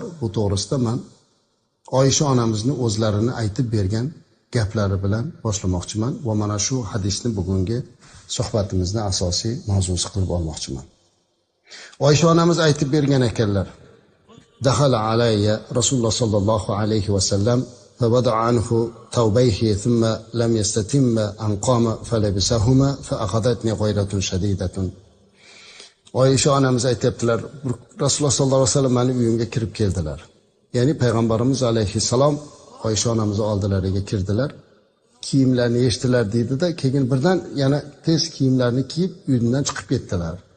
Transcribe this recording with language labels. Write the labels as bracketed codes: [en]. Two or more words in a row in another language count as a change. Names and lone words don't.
[uz] Bu to'g'risida men Oysha onamizni o'zlarini aytib bergan gaplari bilan boshlamoqchiman va mana shu hadisni bugungi suhbatimizning asosiy mavzusi qilib olmoqchiman. Oysha onamiz aytib bergan ekanlar. [ar] دخل علي رسول الله صلى الله عليه وسلم فوضع عنه ثوبيه ثم لم يستتم أن قام فلبسهما فأخذتني غيرة شديدة. [uz] Oysha onamiz aytibdilar, Rasululloh [ar] صلى الله عليه وسلم [uz] meni uyimga kirib keldilar. Ya'ni payg'ambarimiz alayhissalom Oysha onamiz oldilariga kirdilar. Kiyimlarini yechdilar deydi-da, keyin birdan yana tez kiyimlarini kiyib uydan chiqib ketdilar.